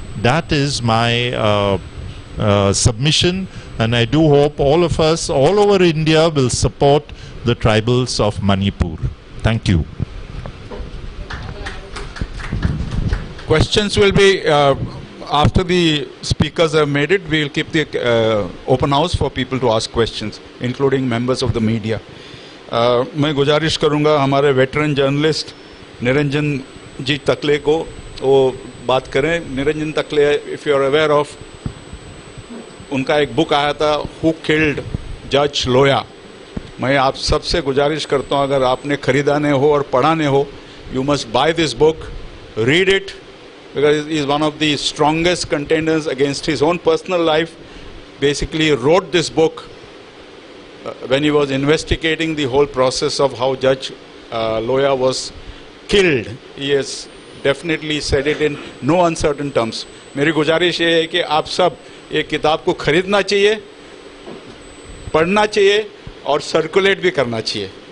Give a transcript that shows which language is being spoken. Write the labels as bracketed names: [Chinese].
[English] That is my submission, and I do hope all of us all over India will support the tribals of Manipur. Thank you. Questions will be after the speakers have made it. We will keep the open house for people to ask questions, including members of the media. [Hindi] मैं गुजारिश करूंगा हमारे veteran journalist Niranjan जी तकले को वो बात करें. निरंजन तकले, [English] if you are aware of, [Hindi] उनका एक बुक आया था हु किल्ड जज लोया. मैं आप सबसे गुजारिश करता हूं, अगर आपने खरीदा नहीं हो और पढ़ा नहीं हो, [English] You must buy this book, read it, because he is one of the strongest contenders against his own personal life. Basically wrote this book when he was investigating the whole process of how Judge Loya was killed. He has definitely said it in no uncertain terms. [Hindi] मेरी गुजारिश ये है कि आप सब ये किताब को खरीदना चाहिए, पढ़ना चाहिए और सर्कुलेट भी करना चाहिए.